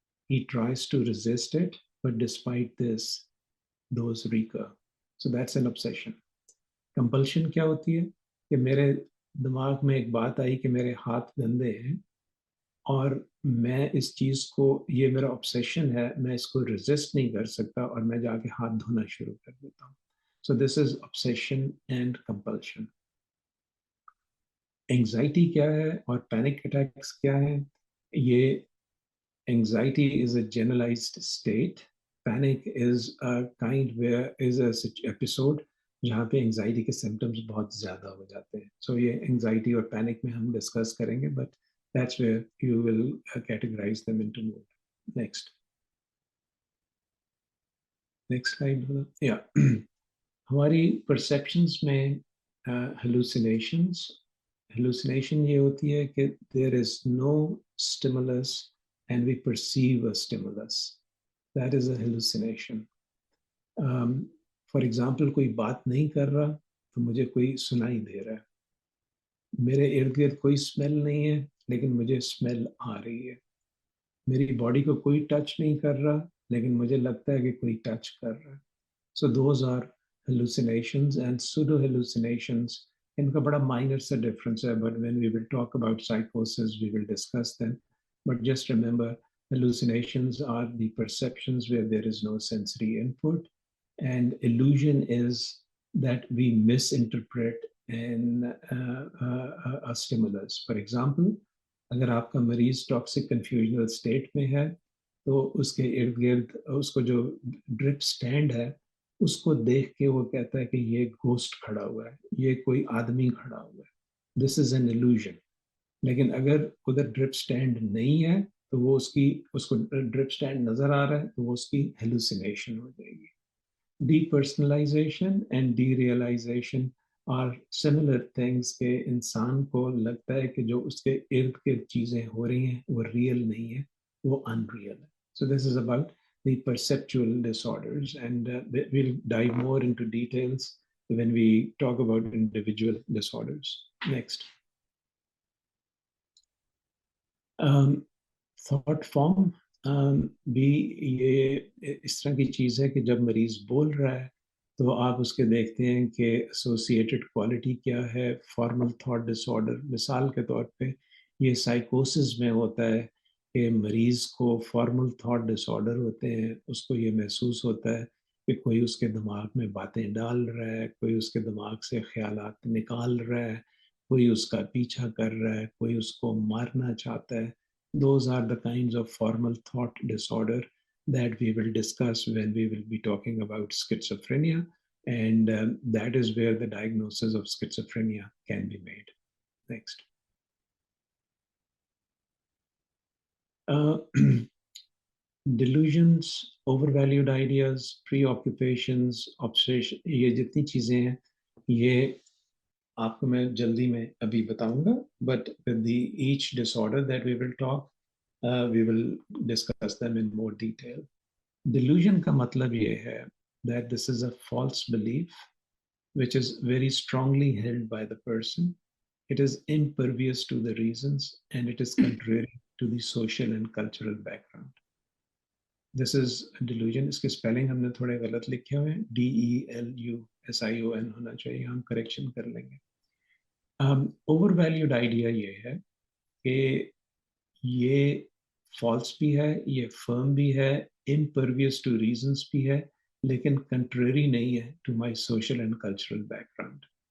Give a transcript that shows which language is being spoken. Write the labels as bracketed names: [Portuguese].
[English] He tries to resist it, but despite this, those recur. So that's an obsession. [Urdu] Compulsion کیا ہوتی ہے کہ میرے دماغ میں ایک بات آئی کہ میرے ہاتھ گندے ہیں, اور میں اس چیز کو, یہ میرا obsession ہے, میں اس کو resist نہیں کر سکتا, اور میں جا کے ہاتھ دھونا شروع کر دیتا ہوں. [English] So this is obsession and compulsion. Anxiety [Urdu] کیا ہے اور [English] panic attacks [Urdu] کیا ہے؟ یہ [English] anxiety is a generalized state. Panic is a kind where is a episode [Urdu] جہاں پہ anxiety کے symptoms بہت زیادہ ہو جاتے ہیں. [English] So [Urdu] یہ anxiety اور panic میں ہم discuss کریں گے, [English] but that's where you will categorize them into mood. Next. Next slide. Yeah. [Urdu] ہماری perceptions میں hallucinations. [English] Hallucination [Urdu] یہ ہوتی ہے کہ [English] there is no stimulus and we perceive a stimulus. That is a hallucination. For example, [Urdu] کوئی بات نہیں کر رہا تو مجھے کوئی سنائی دے رہا ہے. میرے ارد گرد کوئی اسمیل نہیں ہے لیکن مجھے اسمیل آ رہی ہے. میری باڈی کو کوئی ٹچ نہیں کر رہا لیکن مجھے لگتا ہے کہ کوئی ٹچ کر رہا ہے. [English] So those are hallucinations and pseudo hallucinations. [Urdu] ان کا بڑا minor سا difference ہے, [English] but when we will talk about psychosis, we will discuss them. But just remember, hallucinations are the perceptions where there is no sensory input, and illusion is that we misinterpret a stimulus. For example, [Urdu] اگر آپ کا مریض toxic کنفیوژنل state میں ہے تو اس کے ارد گرد اس کو جو ڈرپ سٹینڈ ہے اس کو دیکھ کے وہ کہتا ہے کہ یہ گھوسٹ کھڑا ہوا ہے, یہ کوئی آدمی کھڑا ہوا ہے. [English] This is an illusion. [Urdu] لیکن اگر ادھر ڈرپ سٹینڈ نہیں ہے تو وہ اس کو ڈرپ سٹینڈ نظر آ رہا ہے تو وہ اس کی ہیلوسینیشن ہو جائے گی. [English] depersonalisation and derealisation are similar things [Urdu] کہ انسان کو لگتا ہے کہ جو اس کے ارد گرد چیزیں ہو رہی ہیں وہ ریئل نہیں ہے, وہ ان ریئل ہے. [English] So this is about the perceptual disorders, and we'll dive more into details when we talk about individual disorders. Next. [Urdu] Thought form بھی یہ اس طرح کی چیز ہے کہ جب مریض بول رہا ہے تو آپ اس کے دیکھتے ہیں کہ ایسوسیٹڈ کوالٹی کیا ہے. فارمل تھاٹ ڈس آرڈر مثال کے طور پہ یہ سائیکوسس میں ہوتا ہے کہ مریض کو فارمل تھاٹ ڈس آرڈر ہوتے ہیں, اس کو یہ محسوس ہوتا ہے کہ کوئی اس کے دماغ میں باتیں ڈال رہا ہے, کوئی اس کے دماغ سے خیالات نکال رہا ہے, کوئی اس کا پیچھا کر رہا ہے, کوئی اس کو مارنا چاہتا ہے. [English] Those are the kinds of formal thought disorder that we will discuss when we will be talking about schizophrenia, and that is where the diagnosis of schizophrenia can be made. Next. Delusions, overvalued ideas, preoccupations, obsession, [Urdu] یہ جتنی چیزیں ہیں یہ آپ کو میں جلدی میں ابھی بتاؤں گا, [English] but with each disorder that we will talk, we will discuss them in more detail. Delusion [Urdu] کا مطلب یہ ہے [English] that this is a false belief which is very strongly held by the person. It is impervious to the reasons and it is contrary to the social and cultural background. This is a delusion. [Urdu] اس کے spelling ہم نے تھوڑے غلط لکھے ہوئے ہیں, DELUSION ہونا چاہیے, ہم کریکشن کر لیں گے. اوور ویلیوڈ آئیڈیا یہ ہے کہ یہ فالس بھی ہے, یہ فرم بھی ہے, امپرویس ٹو ریزنس بھی ہے, لیکن کنٹریری نہیں ہے [English] To my social and cultural background.